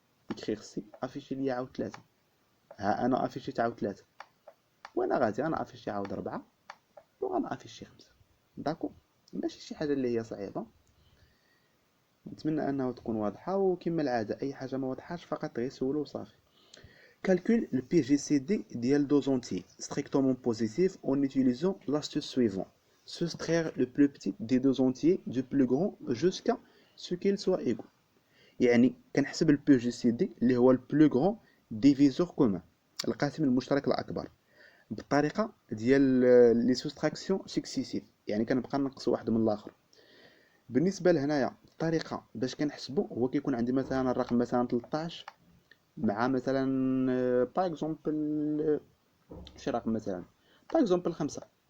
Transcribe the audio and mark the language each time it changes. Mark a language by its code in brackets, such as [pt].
[ar] اكريغ سي افيشي ليا عاود 3. ها انا افيشيت عاود 3 وانا غادي انا افيشي عاود 4 وغانا افيشي 5. داكو؟ ماشي شي حاجه اللي هي صعيبه. نتمنى انها تكون واضحه، وكما العاده اي حاجه ما واضحاش فقط غير سولو وصافي. [fr] Calcule le PGCD ديال deux entiers strictement positifs en utilisant l'astuce suivante. Soustraire le plus petit des deux entiers du plus grand jusqu'à ce qu'ils soient égaux. [ar] يعني كنحسب ال PGCD اللي هو [fr] le plus grand diviseur commun [ar] القاسم المشترك الأكبر بالطريقة ديال لي سوستراكسيون سكسيسيف، يعني كنبقى نقص واحد من الآخر. بالنسبة لهنايا الطريقة باش كنحسبو هو كيكون عندي مثلا الرقم مثلا 13 مع مثلا باغ اكزومبل شي رقم مثلا باغ اكزومبل 5.